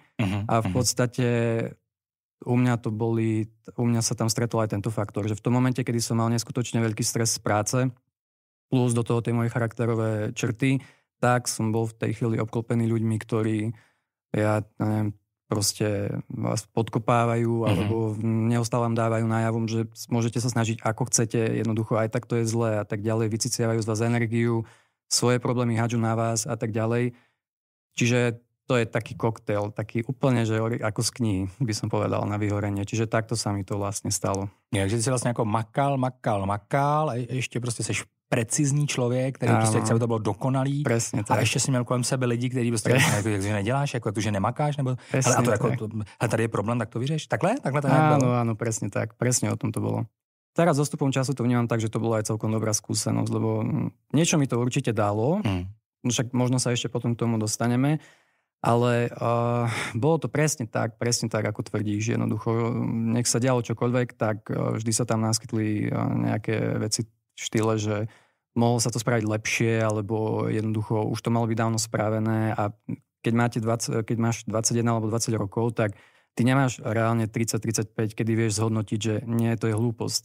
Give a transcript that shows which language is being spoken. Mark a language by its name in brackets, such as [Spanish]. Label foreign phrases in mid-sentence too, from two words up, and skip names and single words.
[Slovak] A v podstate u mňa sa tam stretol aj tento faktor, že v tom momente, kedy som mal neskutočne veľký stres z práce, plus do toho tie moje charakterové črty, tak som bol v tej chvíli obklopený ľuďmi, ktorí, ja neviem, proste vás podkopávajú alebo neustále vám dávajú najavom, že môžete sa snažiť ako chcete, jednoducho aj tak to je zlé a tak ďalej, vyciciavajú z vás energiu, svoje problémy hádžu na vás a tak ďalej. Čiže to je taký koktail, taký úplne, že ako z knihy, by som povedal, na vyhorenie. Čiže takto sa mi to vlastne stalo. [Czech] Takže ty [Slovak] si vlastne ako makal a ešte proste [Czech] seš precizní člověk, který prostě chce, aby to bylo dokonalý. [Slovak] Presne tak. [Czech] A ještě si měl kolem sebe lidi, kteří prostě jak neděláš, jako že nemakáš, nebo [Slovak] presne, [Czech] ale, a to jako, ale tady je problém, tak to vyřeš. Takhle to nějak bylo? [Slovak] Áno, presne tak. Presne o tom to bolo. Teraz s dostupom času to vnímam tak, že to bola aj celkom dobrá skúsenosť, lebo niečo mi to určite dalo, však možno sa ešte potom k tomu dostaneme, ale bolo to presne tak, ako tvrdíš. Jednoducho, nech sa dialo čokoľvek, tak vždy sa tam naskytli nejaké veci v štýle, že mohlo sa to spraviť lepšie, alebo jednoducho už to malo byť dávno spravené a keď máš 21 alebo 20 rokov, tak ty nemáš reálne 30-35, kedy vieš zhodnotiť, že nie, to je hlúposť.